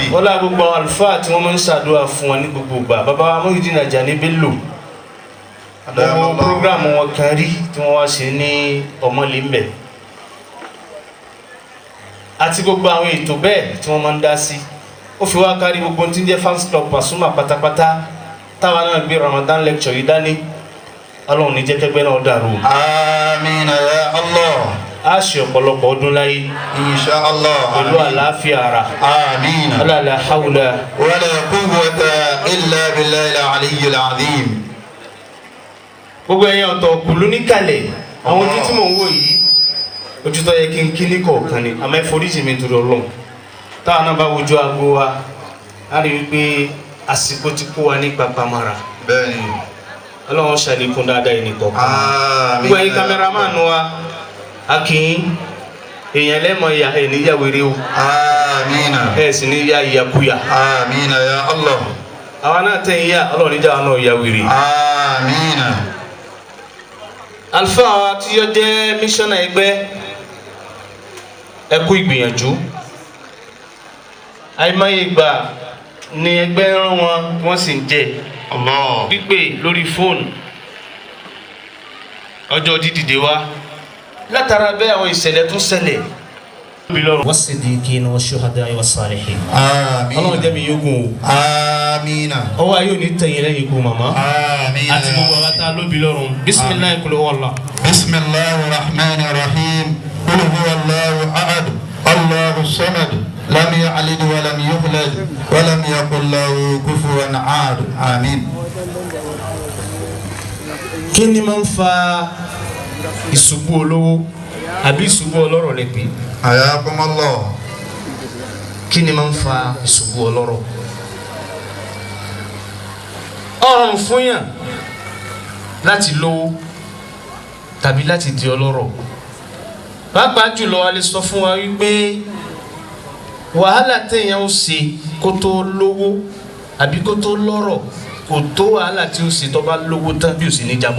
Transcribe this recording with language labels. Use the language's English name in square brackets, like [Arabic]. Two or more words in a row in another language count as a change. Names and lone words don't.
[Yoruba] ọlá gbogbo àwọn àlùfáà tí wọ́n máa ń ṣàdúrà fún wọn ní gbogbo ìgbà bàbá wa Muhyiddin Ajani Bello gbogbo programu wọn kan rí tí wọ́n wá ṣe ní ọmọlẹ́mbẹ̀ àti gbogbo àwọn ètò bẹ́ẹ̀ tí wọ́n máa ń dá sí ó fi wá kárí gbogbo tí ń jẹ́ [English] fans club [Yoruba] Pasuma pátápátá táwa náà gbé [English] Ramadan lecture [Yoruba] yìí dání Ọlọ́run ní jẹ́ kẹ́gbẹ́ náà dàrú. [Arabic] آمين يا الله. [Yoruba] a ṣe ọ̀pọ̀lọpọ̀ ọdún láyé [Arabic] إن شاء الله. [Yoruba] pẹ̀lú àlàáfíà ara. Amina. [Arabic] لا حول ولا قوة إلا بالله العلي العظيم. [Yoruba] gbogbo ẹ̀yin ọ̀tọ̀ kùlú níkàlẹ̀ àwọn ojú tí mò ń wò yìí ojú tó yẹ kí n kí ní kọ̀ọ̀kan ni àmọ́ ìforíjì mi torí Ọlọ́run táwọn náà bá wojú aago wa á rí i pé àsìkò ti kó wa ní papamara. Bẹ́ẹ̀ni. Ọlọ́run ṣàlékún dáadáa yìí nìkan. Amina. gbogbo ẹ̀yin kámẹ́rámánù wa akin èèyàn lẹ́mọ̀ ìyá ẹ̀ níyà wèrè o Amina. ẹ̀ sì ní yá ìyàkúyà. [Arabic] آمين يا الله. [Yoruba] àwa náà tẹ̀ ń yá Ọlọ́run níjà wa náà ìyá wèrè. Amina. alfa wa tí yọ jẹ́ mísọ́nà ẹgbẹ́ ẹ kú ìgbìyànjú àìmọye ìgbà ni ẹgbẹ́ rán wọn wọ́n sì ń jẹ Allah. pípé lórí fóònù ọjọ́ dídìde wa látara bẹ́ẹ̀ àwọn ìṣẹ̀lẹ̀ tó ṣẹlẹ̀. [Arabic] والصديقين والشهداء والصالحين. [Yoruba] Amina. Ọlọ́run jẹ́ mi yógùn o. Amina. ọwọ́ ayé ò ní tẹ̀yìn lẹ́yìn ikú màmá. Amina. àti gbogbo àwọn tá a lóbi lọ́rùn. [Arabic] بسم الله قل هو الله. بسم الله الرحمن الرحيم. قل هو الله أحد الله الصمد. لم يلد ولم يولد ولم يكن له كفوا أحد. Amin. [Yoruba] kí ni máa ń fa ìṣubú olówó àbí ìṣubú ọlọ́rọ̀ lẹ pé Ayakumullah. kí ni máa ń fa ìṣubú ọlọ́rọ̀? ọ̀ràn fún yàn láti lówó tàbí láti di ọlọ́rọ̀ pàápàá jùlọ a lè sọ fún wa wípé wàhálà téèyàn ó ṣe kó tó lówó àbí kó tó lọ́rọ̀ kò tó wàhálà tí ó ṣe tó bá lówó tán bí ó sì ní jábọ́.